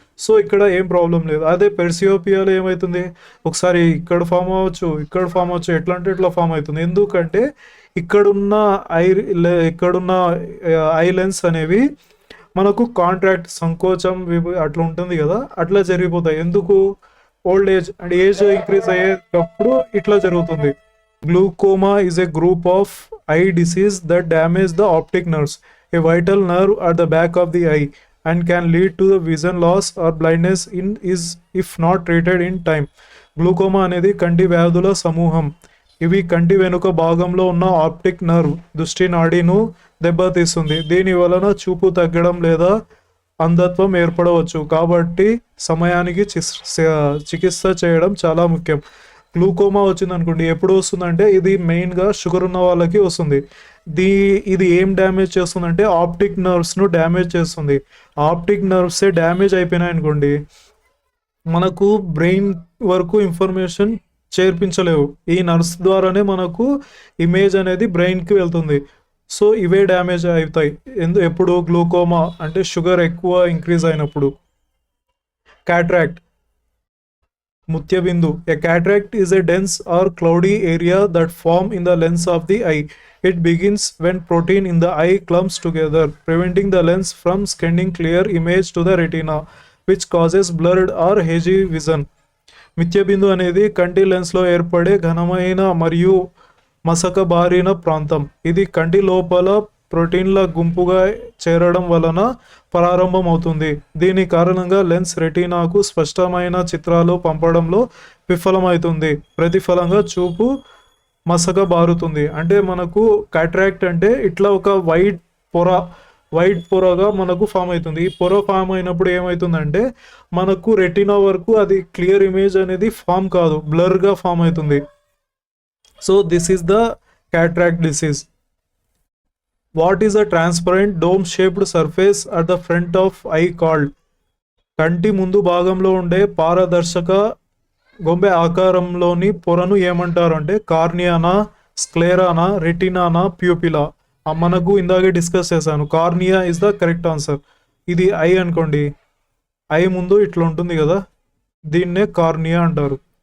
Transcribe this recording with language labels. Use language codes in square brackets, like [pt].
[te] So ఇక్కడ ఏం problem లేదు. అదే పెర్సియోపియాలో ఏమవుతుంది, ఒకసారి ఇక్కడ ఫామ్ అవ్వచ్చు, ఇక్కడ ఫామ్ అవ్వచ్చు, ఎట్లా అంటే ఇట్లా ఫామ్ అవుతుంది. ఎందుకంటే ఇక్కడున్న ఐ ఇక్కడున్న ఐ లెన్స్ అనేవి మనకు కాంట్రాక్ట్, సంకోచం అట్లా ఉంటుంది కదా, అట్లా జరిగిపోతాయి. ఎందుకు, old age and age increase అయ్యేటప్పుడు ఇట్లా జరుగుతుంది. [en] Glaucoma is a group of eye disease that damage the optic nerves, a vital nerve at the back of the eye, and can lead to the vision loss or blindness if not treated in time. [te] Glaucoma అనేది కంటి వ్యాధుల సమూహం. ఇవి కంటి వెనుక భాగంలో ఉన్న optic nerve దృష్టి నాడీను దెబ్బతీస్తుంది. దీని వలన చూపు తగ్గడం లేదా అంధత్వం ఏర్పడవచ్చు. కాబట్టి సమయానికి చికిత్స చేయడం చాలా ముఖ్యం. గ్లూకోమా వచ్చింది అనుకోండి, ఎప్పుడు వస్తుందంటే ఇది మెయిన్గా షుగర్ ఉన్న వాళ్ళకి వస్తుంది. ఇది ఏం డ్యామేజ్ చేస్తుందంటే ఆప్టిక్ నర్వ్స్ను డ్యామేజ్ చేస్తుంది. ఆప్టిక్ నర్వ్సే డ్యామేజ్ అయిపోయినాయి అనుకోండి, మనకు బ్రెయిన్ వరకు ఇన్ఫర్మేషన్ చేర్పించలేవు. ఈ నర్వ్స్ ద్వారానే మనకు ఇమేజ్ అనేది బ్రెయిన్కి వెళ్తుంది. సో ఇవే డ్యామేజ్ అవుతాయి. ఎప్పుడు గ్లూకోమా అంటే షుగర్ ఎక్కువ ఇంక్రీజ్ అయినప్పుడు. Cataract, ముత్యబిందు. [en] A cataract is a dense or cloudy area that form in the lens of the eye. It begins when protein in the eye clumps together, preventing the lens from sending clear image to the retina, which causes blurred or hazy vision. [te] మిత్యబిందు అనేది కంటి లెన్స్లో ఏర్పడే ఘనమైన మరియు మసకబారిన ప్రాంతం. ఇది కంటి లోపల ప్రోటీన్ల గుంపుగా చేరడం వలన ప్రారంభమవుతుంది. దీని కారణంగా లెన్స్ రెటీనాకు స్పష్టమైన చిత్రాలు పంపడంలో విఫలమవుతుంది. ప్రతిఫలంగా చూపు మసకబారుతుంది. అంటే మనకు కాట్రాక్ట్ అంటే ఇట్లా ఒక వైట్ పొరగా మనకు ఫామ్ అవుతుంది. ఈ పొర ఫామ్ అయినప్పుడు ఏమవుతుందంటే మనకు రెటీనా వరకు అది క్లియర్ ఇమేజ్ అనేది ఫామ్ కాదు, బ్లర్గా ఫామ్ అవుతుంది. [en] So this is the cataract disease. What is a transparent dome shaped surface at the front of eye called? [te] కంటి ముందు భాగంలో ఉండే పారదర్శక గొంబె ఆకారంలోని పొరను ఏమంటారు అంటే కార్నియానా, స్క్లెరానా, రెటినానా, ప్యూపిలా. మనకు ఇందాకే డిస్కస్ చేశాను. [en] Cornea is the correct answer. [te] ఇది ఐ అనుకోండి, ఐ ముందు ఇట్లా ఉంటుంది కదా, దీన్నే కార్నియా అంటారు.